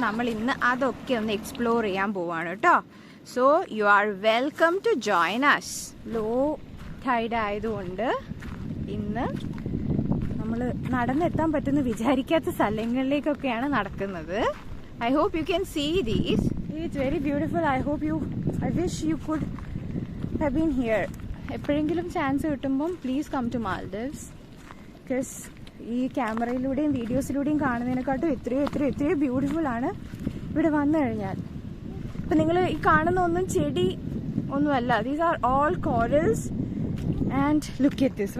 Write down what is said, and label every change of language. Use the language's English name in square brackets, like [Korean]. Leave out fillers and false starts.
[Malayalam] നമ്മൾ ഇന്ന് അതൊക്കെ ഒന്ന് എക്സ്പ്ലോർ ചെയ്യാൻ പോവാണ് കേട്ടോ. [English] So you are welcome to join us. [Malayalam] Law Tide ആയതുകൊണ്ട് ഇന്ന് നമ്മൾ നടന്നെത്താൻ പറ്റുന്ന വിചാരിക്കാത്ത സ്ഥലങ്ങളിലേക്കൊക്കെയാണ് നടക്കുന്നത്. [English] I hope you can see these. It's very beautiful. I wish you could have been here. [Malayalam] എപ്പോഴെങ്കിലും ചാൻസ് കിട്ടുമ്പം [English] Please come to Maldives. [Malayalam] Because ഈ ക്യാമറയിലൂടെയും വീഡിയോസിലൂടെയും കാണുന്നതിനെക്കാട്ടും എത്രയോ ബ്യൂട്ടിഫുൾ ആണ് ഇവിടെ വന്നു കഴിഞ്ഞാൽ. ഇപ്പം നിങ്ങൾ ഈ കാണുന്ന ഒന്നും ചെടി ഒന്നുമല്ല. [English] These are all corals and look at this.